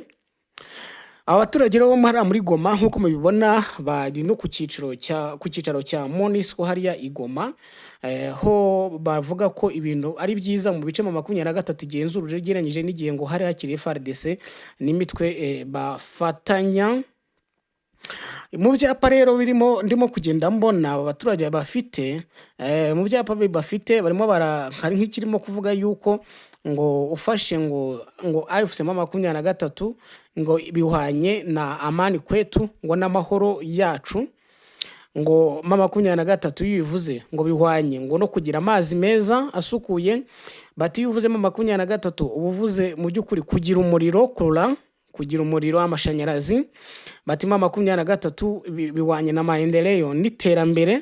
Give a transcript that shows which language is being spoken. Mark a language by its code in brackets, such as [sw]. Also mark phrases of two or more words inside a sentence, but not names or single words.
[rw] Abaturage bo muri Goma nkuko mubibona bari no ku cyicaro cya MONUSCO hariya i Goma, ho bavuga ko ibintu ari byiza mu bice 23 igenzura ugereranyije n'igihe ngo hari hakiri FARDC n'imitwe bafatanya. Mu byapa rero birimo ndimo kugenda mbona abaturage bafite mu byapa bafite barimo hari nk'ikirimo kuvuga yuko ngo ufashe ngo AFC 23 ngo bihwanye na [sw] amani kwetu, [rw] ngo n'amahoro yacu, ngo 23 yivuze ngo bihwanye ngo no kugira amazi meza asukuye. Bati yuvuze 23 ubuvuze mu by'ukuri kugira umuriro kugira umuriro w'amashanyarazi. Bati 23 bihwanye na maendeleo n'iterambere.